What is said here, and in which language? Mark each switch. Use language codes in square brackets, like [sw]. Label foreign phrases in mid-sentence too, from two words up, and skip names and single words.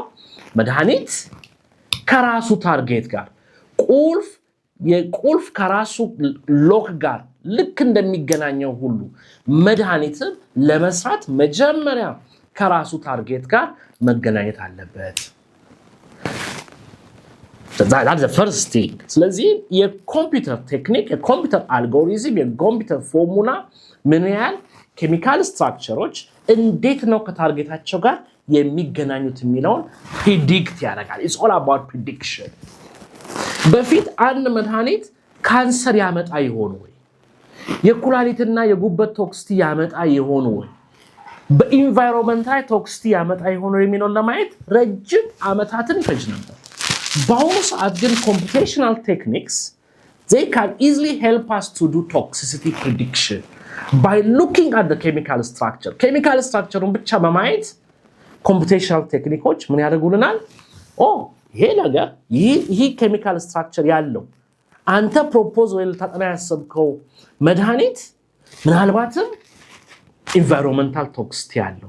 [am] መድኃኒት ከራሱ ታርጌት ጋር ቁልፍ ከራሱ ሎክ ጋር ልክ እንደሚገናኘው ሁሉ መድኃኒትን ለመስራት መጀመሪያ ከራሱ ታርጌት ጋር መገናኘት አለበት። [en] that's the first thing። [am] ስለዚህ የኮምፒውተር ቴክኒክ፣ የኮምፒውተር አልጎሪዝም፣ የኮምፒውተር ፎርሙላ ምን ያህል [en] chemical structures [am] እንዴት ነው ከታርጌታቸው ጋር የሚገናኙት የሚለውን ፕሪዲክት ያደርጋል። [en] it's all about prediction። [am] በፊት አንድ መድኃኒት ካንሰር ያመጣ ይሆን ወይ? የኩላሊትና የጉበት ቶክሲቲ ያመጣ ይሆን ወይ? በኢንቫይሮንመንት ላይ ቶክሲቲ ያመጣ ይሆን የሚለውን ለማየት ረጅም ዓመታትን ይፈጅ ነበር። በአሁኑ ሰዓት ግን [en] computational techniques they can easily help us to do toxicity prediction by looking at the chemical structure። chemical structureን [am] ብቻ በማየት computational ቴክኒኮች ምን ያደርጉልናል? ይሄ ነገር ይሄ [en] chemical structure [am] ያለው አንተ ፕሮፖዝ ወይ ልታጠና ያሰብከው መድኃኒት ምናልባትም [en] environmental toxicity [am] ያለው